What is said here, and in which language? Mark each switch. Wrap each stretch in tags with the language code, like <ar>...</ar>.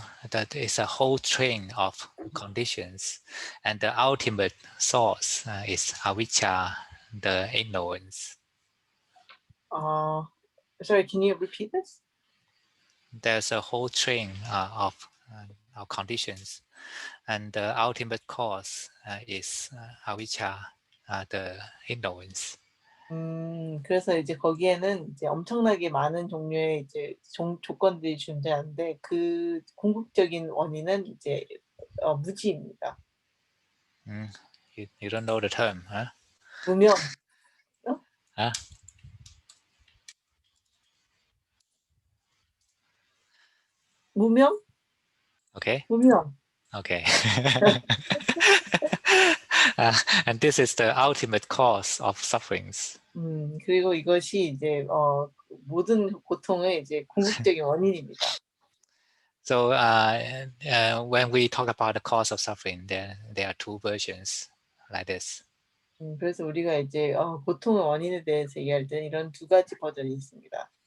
<en>That is a whole train of conditions, and the ultimate source is avijja, the ignorance. Sorry, can you repeat this? There's a whole train of conditions, and the ultimate cause is avijja, the ignorance.</en> <ko>그래서 이제 거기에는 이제 엄청나게 많은 종류의 이제 조건들이 존재하는데 그 궁극적인 원인은 이제 무지입니다.</ko> <en>You don't know the term, huh?</en> <ko>무명. Huh? 무명?</ko> <en>Okay.</en> <ko>무명.</ko> <en>Okay. And this is the ultimate cause of sufferings.</en> <ko>그리고 이것이 이제 모든 고통의 이제 궁극적인 원인입니다.</ko> <en>So when we talk about the cause of suffering, there are two versions like this.</en> <ko>그래서 우리가 이제 고통의 원인에 대해서 얘기할 때는 이런 두 가지 버전이 있습니다.</ko>